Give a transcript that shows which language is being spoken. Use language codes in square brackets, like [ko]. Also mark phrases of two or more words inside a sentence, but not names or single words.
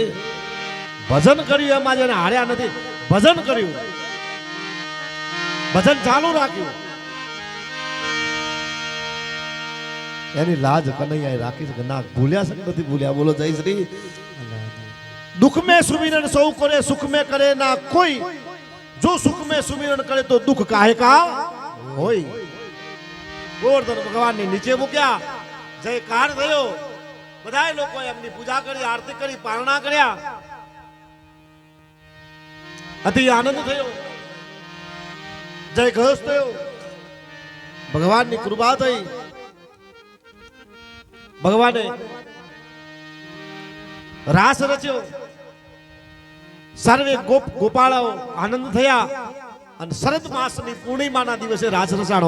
[gu] ભજન કર્યું એમાં જેને હાર્યા નથી ભજન કર્યું ભજન ચાલુ રાખ્યું એની લાજ કનૈયાએ રાખી છે ના ભૂલ્યા છે નથી ભૂલ્યા. બોલો જય શ્રી. [hi] દુઃખ में सुमिरन सौ करे सुख में करे ना कोई जो सुख में सुमिरन करे तो दुख काहे का होय. [gu] ગોવર્ધન ભગવાનને નીચે મૂક્યા જયકાર થયો બધાય લોકોએ એમની પૂજા કરી આરતી કરી પારણા કર્યા અતિ આનંદ થયો જય ઘોષ થયો ભગવાનની કૃપા થઈ ભગવાને રાસ રચ્યો સર્વે ગોપાળાઓ આનંદ થયા અને શરદ માસની પૂર્ણિમાના દિવસે રાસ રચાણો.